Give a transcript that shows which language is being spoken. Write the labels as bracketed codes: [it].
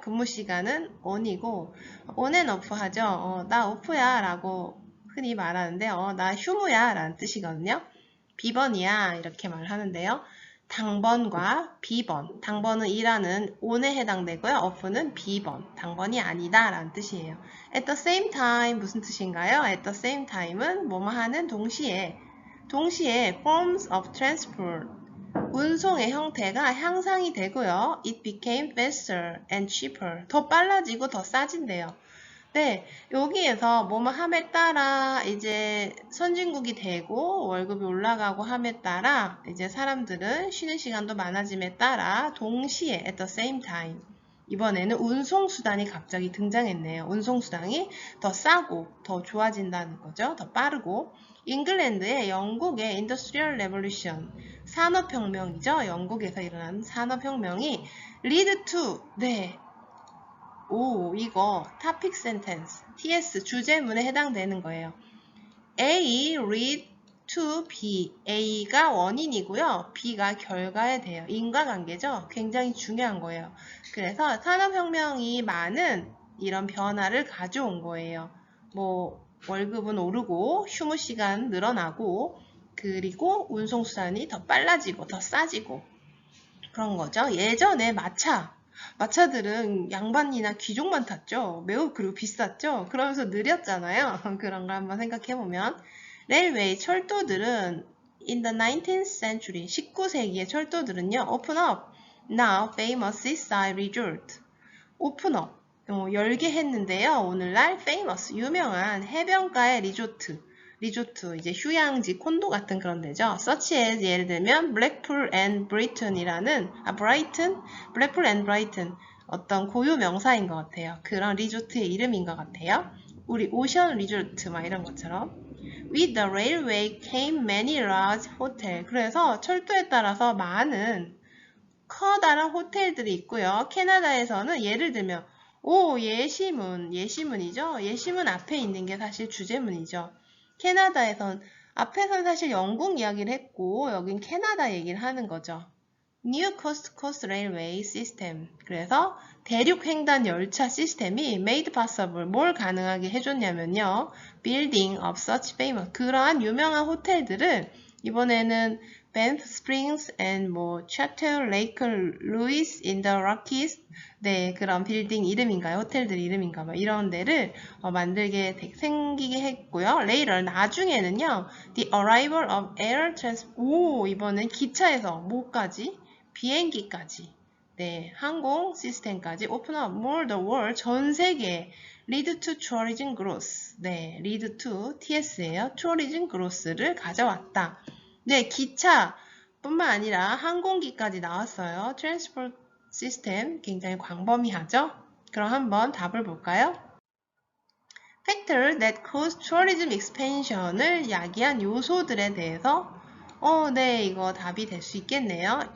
[ko] 근무 시간은 on이고, [en] on and off [ko] 하죠? 나 off야 라고 흔히 말하는데, 나 휴무야 라는 뜻이거든요. 비번이야. 이렇게 말하는데요. 당번과 비번, 당번은 일하는 on에 해당되고요. off는 비번, 당번이 아니다 라는 뜻이에요. [en] at the same time [ko] 무슨 뜻인가요? at the same time은 뭐뭐 하는 동시에 [en] forms of transport, [ko] 운송의 형태가 향상이 되고요. [en] it became faster and cheaper, [ko] 더 빨라지고 더 싸진대요. 네, 여기에서 뭐뭐 함에 따라 이제 선진국이 되고 월급이 올라가고 함에 따라 이제 사람들은 쉬는 시간도 많아짐에 따라 동시에 at the same time 이번에는 운송수단이 갑자기 등장했네요. 운송수단이 더 싸고 더 좋아진다는 거죠. 더 빠르고 잉글랜드의 영국의 [en] Industrial Revolution [ko] 산업혁명이죠. 영국에서 일어난 산업혁명이 [en] lead to [ko] 네. 오, 이거 topic sentence, TS 주제문에 해당되는 거예요. A lead to B, A가 원인이고요. B가 결과에 돼요. 인과관계죠. 굉장히 중요한 거예요. 그래서 산업혁명이 많은 이런 변화를 가져온 거예요. 뭐 월급은 오르고 휴무 시간 늘어나고 그리고 운송수단이 더 빨라지고 더 싸지고 그런 거죠. 예전에 마차들은 양반이나 귀족만 탔죠. 매우 그리고 비쌌죠. 그러면서 느렸잖아요. 그런 걸 한번 생각해보면 레일웨이 철도들은 [en] in the 19th century [ko] 19세기의 철도들은요. [en] open up now famous seaside resort open up 열게 했는데요. [ko] 오늘날 famous 유명한 해변가의 리조트 이제 휴양지 콘도 같은 그런 데죠. such as 예를 들면 블랙풀 앤 브라이튼이라는 블랙풀 앤 브라이튼 어떤 고유 명사인 것 같아요. 그런 리조트의 이름인 것 같아요. 우리 오션 리조트 막 이런 것처럼 [en] with the railway came many large hotel [ko] 그래서 철도에 따라서 많은 커다란 호텔들이 있고요. 캐나다에서는 예를 들면 예시문이죠. 예시문 앞에 있는 게 사실 주제문이죠. 앞에선 사실 영국 이야기를 했고 여긴 캐나다 얘기를 하는 거죠. [en] New Coast to Coast Railway System. [ko] 그래서 대륙 횡단 열차 시스템이 made possible. 뭘 가능하게 해줬냐면요. [en] Building of such famous. [ko] 그러한 유명한 호텔들을 이번에는 [en] Banff Springs and 뭐 Chateau Lake Louise in the Rockies. [ko] 네, 그런 빌딩 이름인가요? 호텔들 이름인가 봐. 이런 데를 만들게 생기게 했고요. Later, 나중에는요. [en] The arrival of air transport. [ko] 오, 이번엔 기차에서 뭐까지? 비행기까지. 네, 항공 시스템까지 [en] open up more the world. [ko] 전 세계 [en] lead to tourism growth. [ko] 네, lead to TS예요. [en] tourism growth [ko] 를 가져왔다. 네, 기차뿐만 아니라 항공기까지 나왔어요. 트랜스포트 시스템 굉장히 광범위하죠? 그럼 한번 답을 볼까요? [en] Factor that cause tourism expansion [ko] 을 야기한 요소들에 대해서 네, 이거 답이 될 수 있겠네요.